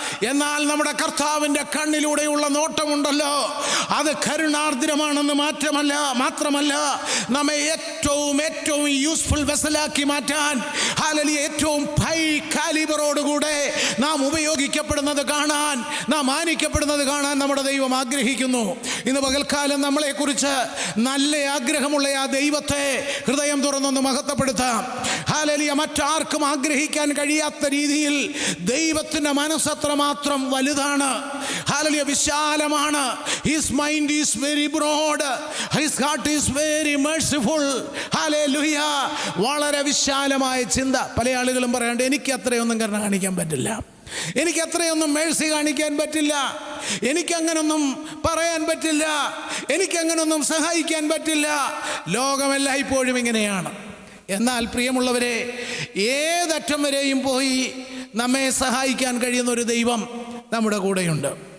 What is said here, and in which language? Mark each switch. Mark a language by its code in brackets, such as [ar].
[ml] എന്നാൽ നമ്മുടെ കർത്താവിൻ്റെ കണ്ണിലൂടെയുള്ള നോട്ടമുണ്ടല്ലോ, അത് കരുണാർദ്രമാണെന്ന് മാത്രമല്ല നമ്മെ ഏറ്റവും യൂസ്ഫുൾ വെസലാക്കി മാറ്റാൻ, ഹല്ലേലൂയ, ഏറ്റവും ഹൈ കാലിബറോടുകൂടെ നാം ഉപയോഗിക്കപ്പെടുന്നത് കാണാൻ, നാം മാനിക്കപ്പെടുന്നത് കാണാൻ നമ്മുടെ ദൈവം ആഗ്രഹിക്കുന്നു. ഇന്ന് പകൽക്കാലം നമ്മളെക്കുറിച്ച് നല്ല ആഗ്രഹമുള്ള ആ ദൈവത്തെ ഹൃദയം തുറന്നൊന്ന് മഹത്വപ്പെടുത്താം. ഹല്ലേലൂയ. മറ്റാർക്കും ആഗ്രഹിക്കാൻ കഴിയാത്ത രീതിയിൽ ദൈവത്തിൻ്റെ മനസ്സത്ര മാത്രം വലുതാണ്. ഹല്ലേലൂയ. വിശാലമാണ്. [en] His mind is very broad. His heart is very merciful. [ml] Hallelujah. വളരെ വിശാലമായ ചിന്ത. പല ആളുകളും പറയാണ്ട് എനിക്ക് അത്രയൊന്നും കരുണ കാണിക്കാൻ പറ്റില്ല, എനിക്ക് അത്രയൊന്നും മേഴ്സി കാണിക്കാൻ പറ്റില്ല, എനിക്കങ്ങനൊന്നും പറയാൻ പറ്റില്ല, എനിക്കങ്ങനൊന്നും സഹായിക്കാൻ പറ്റില്ല. ലോകമെല്ലാം ഇപ്പോഴും ഇങ്ങനെയാണ്. എന്നാൽ പ്രിയമുള്ളവരെ, ഏതറ്റം വരെയും പോയി നമ്മെ സഹായിക്കാൻ കഴിയുന്ന ഒരു ദൈവം നമ്മുടെ കൂടെയുണ്ട്.